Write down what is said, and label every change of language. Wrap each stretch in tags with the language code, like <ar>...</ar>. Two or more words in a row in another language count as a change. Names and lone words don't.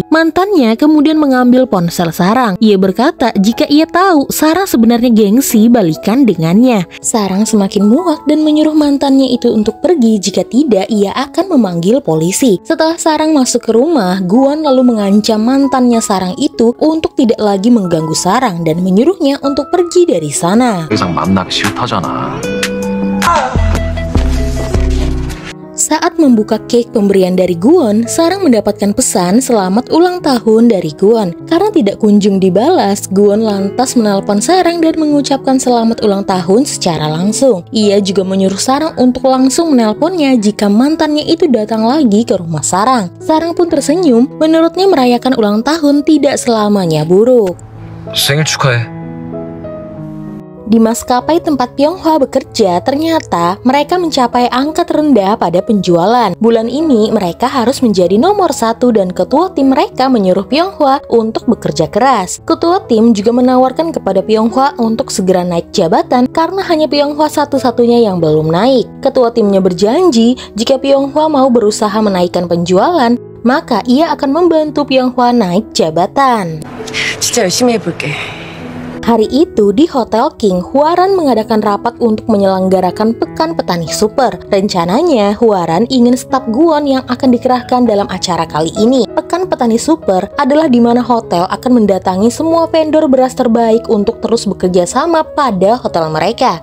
<id>Mantannya kemudian mengambil ponsel Sarang. Ia berkata jika ia tahu Sarang sebenarnya gengsi balikan dengannya. Sarang semakin muak dan menyuruh mantannya itu untuk pergi, jika tidak ia akan memanggil polisi. Setelah Sarang masuk ke rumah, Gwon lalu mengancam mantannya Sarang itu untuk tidak lagi mengganggu Sarang dan menyuruhnya untuk pergi dari sana.</id> <ko>이상 만나기 싫다잖아.</ko> <id>Saat membuka cake pemberian dari Gwon, Sarang mendapatkan pesan selamat ulang tahun dari Gwon. Karena tidak kunjung dibalas, Gwon lantas menelpon Sarang dan mengucapkan selamat ulang tahun secara langsung. Ia juga menyuruh Sarang untuk langsung menelponnya jika mantannya itu datang lagi ke rumah Sarang. Sarang pun tersenyum, menurutnya merayakan ulang tahun tidak selamanya buruk.</id> <ko>생일 축하해.</ko> <id>Di maskapai tempat Pyonghwa bekerja, ternyata mereka mencapai angka terendah pada penjualan. Bulan ini mereka harus menjadi nomor 1 dan ketua tim mereka menyuruh Pyonghwa untuk bekerja keras. Ketua tim juga menawarkan kepada Pyonghwa untuk segera naik jabatan karena hanya Pyonghwa satu-satunya yang belum naik. Ketua timnya berjanji jika Pyonghwa mau berusaha menaikkan penjualan, maka ia akan membantu Pyonghwa naik jabatan.</id> <ko>진짜 열심히 해볼게.</ko> <id>Hari itu di Hotel King, Hwaran mengadakan rapat untuk menyelenggarakan Pekan Petani Super. Rencananya, Hwaran ingin staf Gwon yang akan dikerahkan dalam acara kali ini. Pekan Petani Super adalah di mana hotel akan mendatangi semua vendor beras terbaik untuk terus bekerja sama pada hotel mereka.</id>